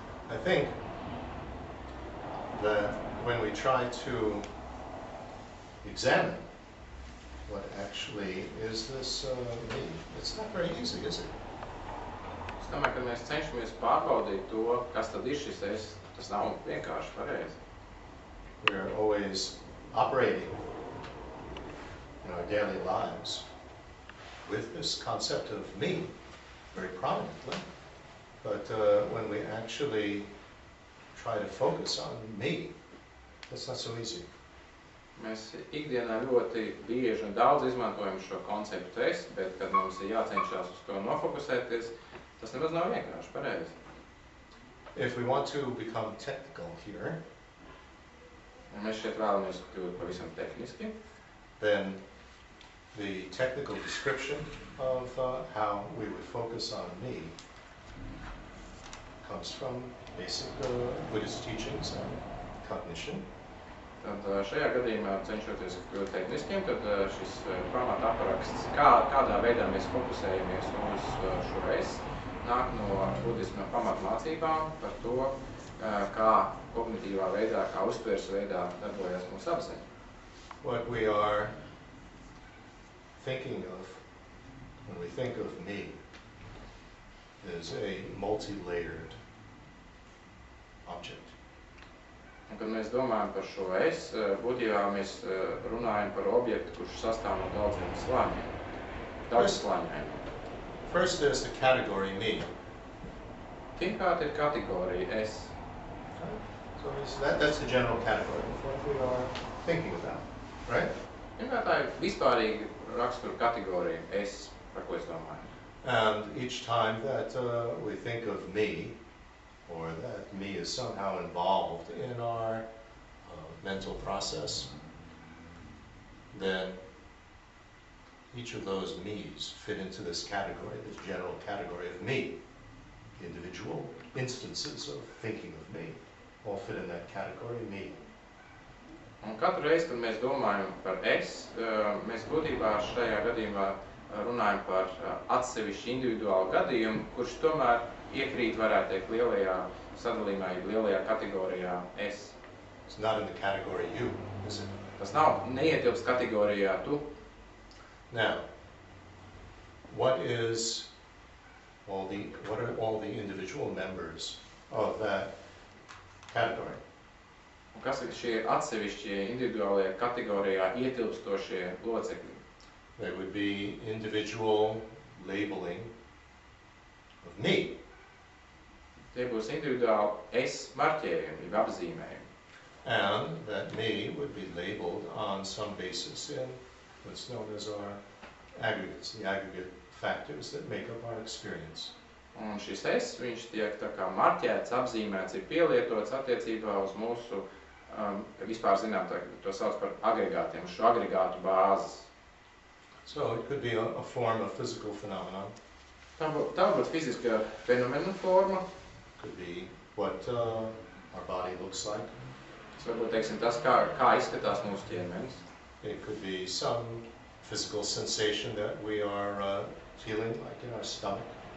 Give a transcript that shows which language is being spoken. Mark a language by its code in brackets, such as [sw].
[en] I think that when we try to examine what actually is this me, it's not very easy, is it? [lv] Es domāju, ka mēs cenšamies pārbaudīt to, kas tad ir šis es, tas nav vienkārši pareizi. [en] We're always operating in our daily lives with this concept of me very prominently. But when we actually try to focus on me, that's not so easy. [lv] Mēs ikdienā ļoti bieži un daudz izmantojam šo konceptu es, bet kad mums ir jācenšas uz to nofokusēties, tas nemaz nav vienkārši pareizi. [en] If we want to become technical here, [lv] Ja mēs šeit vēlamies kļūt pavisam tehniski, [en] then the technical description of how we would focus on me comes from basic Buddhist teachings on cognition. [lv] tad šajā gadījumā cenšoties kļūt tehniskiem, tad šis pamata apraksts, kādā veidā mēs fokusējamies uz šo es, nāk no budisma pamatmācībām par to, kā kognitīvā veidā, kā uztveres veidā darbojas mūsu apziņa. [en] What we are thinking of when we think of me is a multi-layered object. [lv] Un, kad mēs domājam par šo es, būtībā mēs runājam par objektu, kurš sastāv no daudziem slāņiem, daudz slāņiem. [en] First there's the category me. [lv] Pirmkārt ir kategorija es. [en] So that's the general category of what we are thinking about, right? [lv] Pirmkārt tā ir vispārīga rakstura kategorija es, par ko es domāju. [en] And each time that we think of me, or that me is somehow involved in our mental process, then each of those me's fit into this category, this general category of me. Individual instances of thinking of me all fit in that category, me. [lv] Un katru reizi, kad mēs domājam par es, mēs būtībā šajā gadījumā runājam par atsevišķu individuālu gadījumu, kurš tomēr iekrīt, varētu teikt, lielajā sadalījumā, lielajā kategorijā es. [en] It's not in the category you, is it? [lv] Tas nav neietilps kategorijā tu. [en] Now, what are all the individual members of that category? [lv] Un kas ir šie atsevišķie individuālajā kategorijā ietilpstošie locekļi? [en] There would be individual labeling of me. [lv] Tie būs individuāli es marķējumi, jeb apzīmējumi. [en] And that me would be labeled on some basis in what's known as our aggregates, the aggregate factors that make up our experience. [lv] Un šis es, viņš tiek tā kā marķēts, apzīmēts, ir pielietots attiecībā uz mūsu, vispār zinām, to sauc par agregātiem, šo agregātu bāzes. [en] So it could be a form of physical phenomenon. [lv] Tā būtu fiziska fenomena forma. [en] Could be what our body looks like. [lv] Tas varbūt, teiksim, tas, kā izskatās mūsu ķermenis. [en] It could be some physical sensation that we are feeling, like in our stomach.